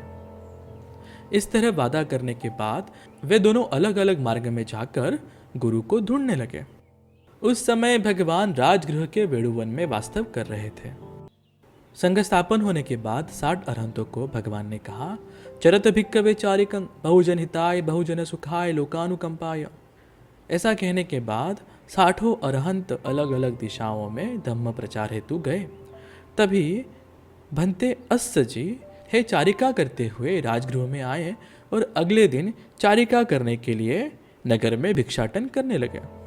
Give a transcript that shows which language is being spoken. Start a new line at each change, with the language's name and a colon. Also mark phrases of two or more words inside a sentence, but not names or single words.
Hindi: इस तरह वादा करने के बाद वे दोनों अलग अलग मार्ग में जाकर गुरु को ढूंढने लगे। उस समय भगवान राजगृह के वेणुवन में वास्तव कर रहे थे। संघ स्थापन होने के बाद 60 अरहंतों को भगवान ने कहा,
Pali: चरत भिक्कवे चारिकं बहुजन हिताय बहुजन सुखाय लोकानुकंपाय।
Hindi: ऐसा कहने के बाद 60 अरहंत अलग अलग दिशाओं में धम्म प्रचार हेतु गए। तभी भंते अस्य जी हे चारिका करते हुए राजगृह में आए और अगले दिन चारिका करने के लिए नगर में भिक्षाटन करने लगे।